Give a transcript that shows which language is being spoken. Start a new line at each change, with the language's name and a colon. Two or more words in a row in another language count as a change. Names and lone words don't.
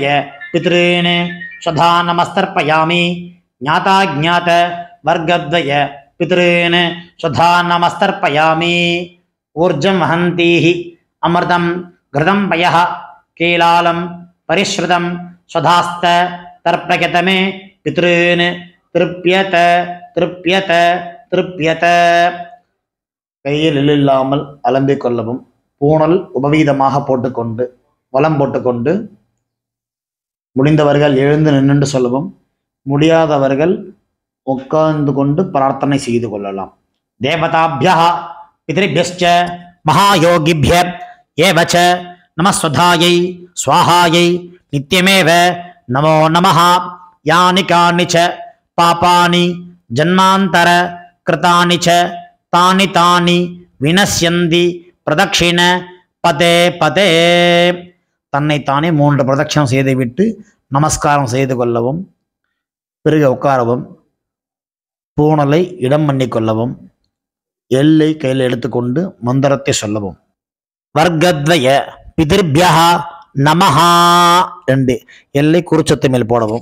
Sanskrit: पितॄन् स्वधा नमस्तर्पयामि ज्ञाताज्ञात वर्गद्वय पितॄन् स्वधा नमस्तर्पयामि ऊर्जं वहन्तीः अमृतं घृतं पयः कीलालं परिश्रुतं स्वधास्त तर्पयत मे पितॄन् तृप्यत तृप्यत तृप्यत
Tamil: கையில் இல்லாமல் அலம்பிக் கொள்ளவும் பூணல் உபவீதமாக போட்டுக்கொண்டு வலம் போட்டுக்கொண்டு முடிந்தவர்கள் எழுந்து நின்று சொல்லவும் முடியாதவர்கள் உட்கார்ந்து கொண்டு பிரார்த்தனை செய்து கொள்ளலாம்.
Sanskrit: தேவதாभ्यः பித்ருभ्यश्च महायोगिभ्यः एव च नमस्वधायै स्वाहायै नित्यमेव नमो नमः यानि कानि च पापानि जन्मान्तर कृतानि च तानि तानि विनश्यन्ति प्रदक्षिण पदे पदे.
Tamil: தன்னைத்தானே 3 பிரதட்சணம் செய்துவிட்டு நமஸ்காரம் செய்து கொள்ளவும் பிறகு உட்காரவும் பூணலை இடம் பண்ணிக்கொள்ளவும். எல்லை கையில் எடுத்துக்கொண்டு மந்திரத்தை சொல்லவும்.
Sanskrit: வர்க்கத்வய பிதிர்பியா நமஹா
Tamil: 2 எல்லை குறிச்சத்தை மேல் போடவும்.